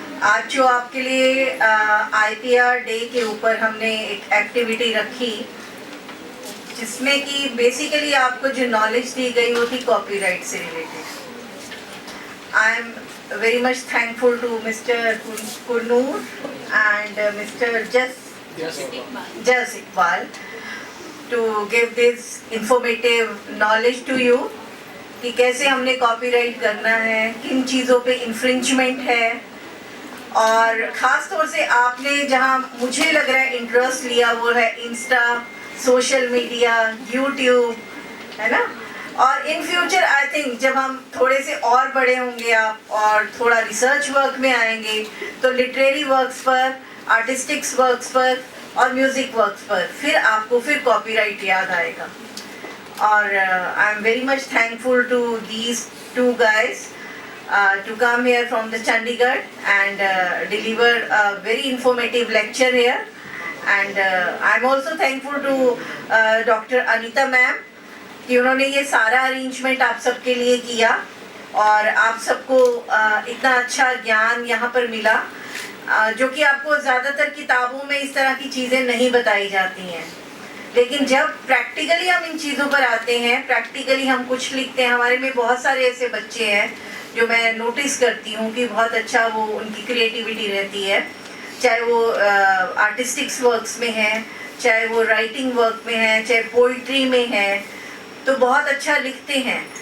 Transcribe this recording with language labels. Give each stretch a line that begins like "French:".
Hindi: आज जो आपके लिए IPR डे के ऊपर हमने एक एक्टिविटी रखी जिसमें कि बेसिकली आपको जो नॉलेज दी गई वो थी कॉपीराइट से related.
English: I am very much thankful to Mr. Kurnoor and Mr.
Hindi: Jas Iqbal
English: to give this informative knowledge to you
Hindi: कि कैसे हमने कॉपीराइट करना है, किन चीज़ों पे इन्फ्रिंजमेंट है, और ख़ास तौर से आपने जहाँ मुझे लग रहा है इंटरेस्ट लिया वो है इंस्टा, सोशल मीडिया, यूट्यूब, है ना. और
English: in future I think
Hindi: जब हम थोड़े से और बड़े होंगे आप और थोड़ा रिसर्च वर्क में आएंगे तो लिटरेरी वर्क्स पर, आर्टिस्टिक्स वर्क्स पर और म्यूज़िक वर्क्स पर फिर आपको फिर कॉपीराइट याद आएगा.
English: और I am very much thankful to these two guys to come here from the Chandigarh and deliver a very informative lecture here. And I'm also thankful to Dr.
Hindi: Anita ma'am कि उन्होंने ये सारा arrangement आप सबके लिए किया और आप सबको इतना अच्छा ज्ञान यहाँ पर मिला जो कि आपको ज़्यादातर किताबों में इस तरह की चीज़ें नहीं बताई जाती हैं. लेकिन जब प्रैक्टिकली हम इन चीज़ों पर आते हैं, प्रैक्टिकली हम कुछ लिखते हैं, हमारे में बहुत सारे ऐसे बच्चे हैं जो मैं नोटिस करती हूँ कि बहुत अच्छा वो उनकी क्रिएटिविटी रहती है, चाहे वो आर्टिस्टिक्स वर्क्स में है, चाहे वो राइटिंग वर्क में है, चाहे पोइट्री में है, तो बहुत अच्छा लिखते हैं.